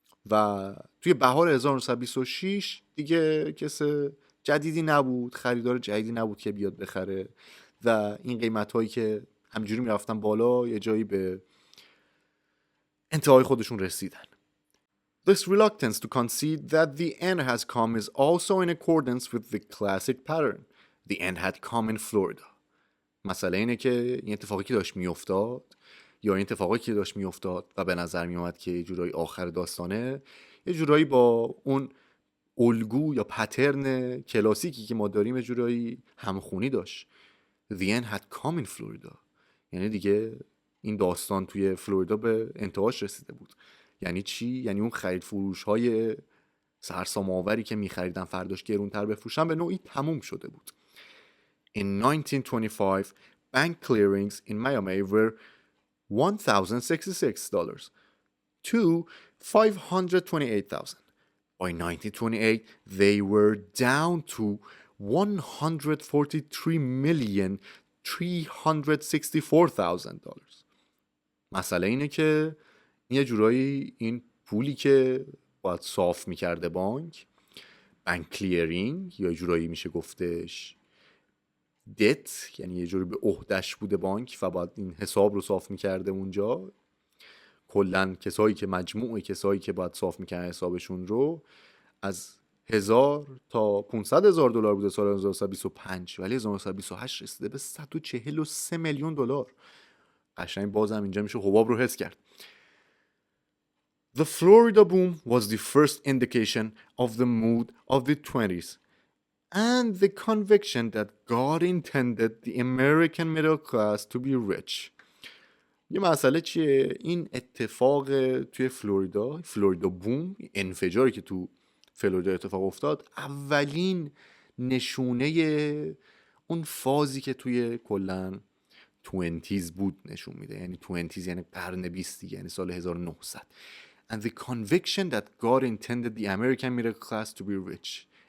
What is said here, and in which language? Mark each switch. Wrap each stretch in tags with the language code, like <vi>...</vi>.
<fa>و توی بهار 1926 دیگه کس جدیدی نبود، خریدار جدیدی نبود که بیاد بخره و این قیمت‌هایی که همینجوری میرفتن بالا یه جایی به انتهای خودشون رسیدن.</fa> <en>This reluctance to concede that the end has come is also in accordance with the classic pattern. The end had come in Florida.</en> <fa>مسئله اینه که این اتفاقی که داشت میافتاد یا این اتفاقی که داشت میافتاد و به نظر میومد که یه جورایی آخر داستانه، یه جورایی با اون الگو یا پترن کلاسیکی که ما داریم یه جورایی همخونی داشت.</fa> <en>The end had come in Florida.</en> <fa>یعنی دیگه این داستان توی فلوریدا به انتهاش رسیده بود. یعنی چی؟ یعنی اون خرید فروش های سرسام آوری که می‌خریدن فرداش گرونتر بفروشن به نوعی تموم شده بود.</fa> <en>In 1925, bank clearings in Miami were $1,066 to $528,000. By 1928, they were down to $143,364,000.</en> <fa>مسئله اینه که یه جورایی این پولی که باید صاف میکرده بانک کلیرینگ، یا یه جورایی میشه گفتش دت، یعنی یه جوری به عهده‌اش بوده بانک و باید این حساب رو صاف میکرده اونجا. کلن کسایی که مجموعه کسایی که باید صاف میکنن حسابشون رو از 1000 تا $500,000 بوده سال 1925، ولی 1928 رسیده به 143 میلیون دلار. قشنگ بازم اینجا میشه حباب رو حس کرد.</fa> <en>The Florida boom was the first indication of the mood of the 20s and the conviction that God intended the American middle class to be rich.</en> <fa>یه مسئله چیه؟ این اتفاق توی فلوریدا بوم، انفجاری که تو فلوریدا اتفاق افتاد، اولین نشونه اون فازی که توی کلن 20s بود نشون میده. یعنی 20s یعنی قرن 20 دیگه، یعنی سال 1900.</fa> <en>And the conviction that God intended the American middle class to be rich.</en>